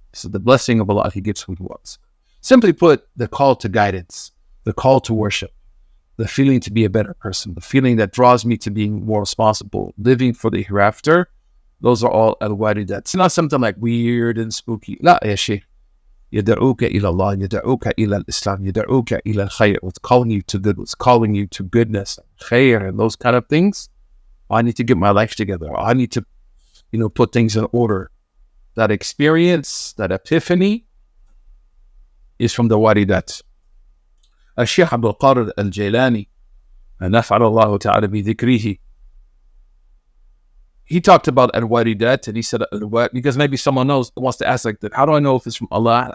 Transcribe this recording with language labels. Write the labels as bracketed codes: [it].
[en] So the blessing of Allah, He gives who He wants. Simply put, the call to guidance, the call to worship, the feeling to be a better person, the feeling that draws me to being more responsible, living for the hereafter, those are all al-waridat. It's not something like weird and spooky. [ar] La ya shaykh. يدعوك إلى الله, يدعوك إلى الإسلام, يدعوك إلى الخير. [en] What's calling you to good, what's calling you to goodness, khair, and those kind of things. I need to get my life together. I need to, put things in order. That experience, that epiphany, is from the waridat. Al-Shaykh Abdul Qadir Al-Jailani, [ar] نفعل الله تعالى بذكره, [en] he talked about al-waridat, and he said, because maybe someone wants to ask like that, how do I know if it's from Allah?